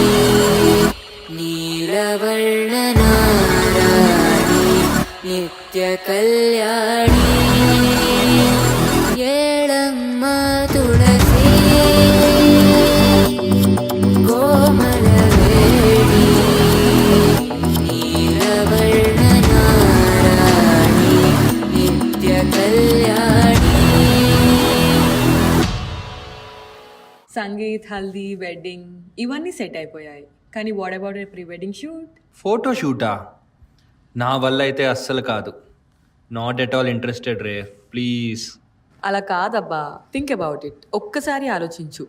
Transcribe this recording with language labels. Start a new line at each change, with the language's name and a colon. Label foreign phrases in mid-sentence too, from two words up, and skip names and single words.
Kannada: ನೀಲವರ್ಣನಾರಾಣಿ ನಿತ್ಯ ಕಲ್ಯಾಣಿ ಏಳಮ್ಮ ತುಳಸಿ ಕೋಮಲವೇಣಿ ನೀಲವರ್ಣನಾರಾಣಿ ನಿತ್ಯ ಕಲ್ಯಾಣಿ.
Telugu: సంగీత్, హల్దీ, వెడ్డింగ్ ఇవన్నీ సెట్ అయిపోయాయి.
English: కానీ what about pre wedding shoot?
Telugu: ఫోటో షూటా? నా వల్ల అయితే అస్సలు కాదు.
English: not at all interested రే, ప్లీజ్.
Telugu: అలా కాదబ్బా,
English: think about it.
Telugu: ఒక్కసారి ఆలోచించు.